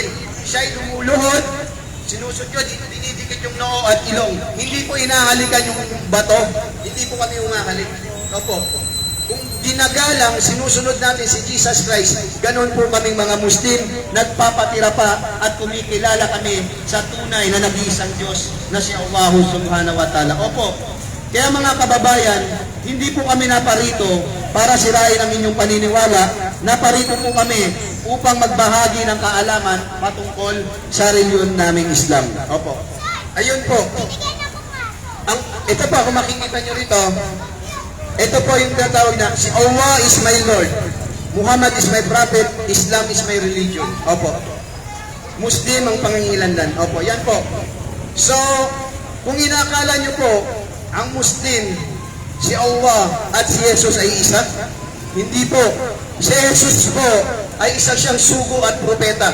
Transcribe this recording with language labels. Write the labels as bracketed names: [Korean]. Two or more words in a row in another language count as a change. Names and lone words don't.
[Filipino] Siya'y lumuluhod, sinusujud, dinidikit yung noo at ilong. Hindi po inahalikan yung bato, hindi po kami umahalik. Opo, kung ginagalang, sinusunod natin si Jesus Christ, ganun po kaming mga Muslim, nagpapatira pa at kumikilala kami sa tunay na nag-iisang Diyos na si [Arabic] الله سبحانه وتعالى. [Filipino] Opo, kaya mga kababayan, hindi po kami naparito para sirain ang inyong paniniwala, naparito po kami upang magbahagi ng kaalaman patungkol sa reliyon naming Islam. Opo, ayun po. Ito po, kung makikita nyo rito, ito po yung tatawag na, si [English] Allah is my Lord, Muhammad is my prophet, Islam is my religion. [Filipino] Opo. Muslim ang pangingilanlan. Opo, yan po. So, kung inakala nyo po, ang Muslim, si Allah at si Jesus ay isa, hindi po. Si Jesus po ay isa siyang sugo at propeta.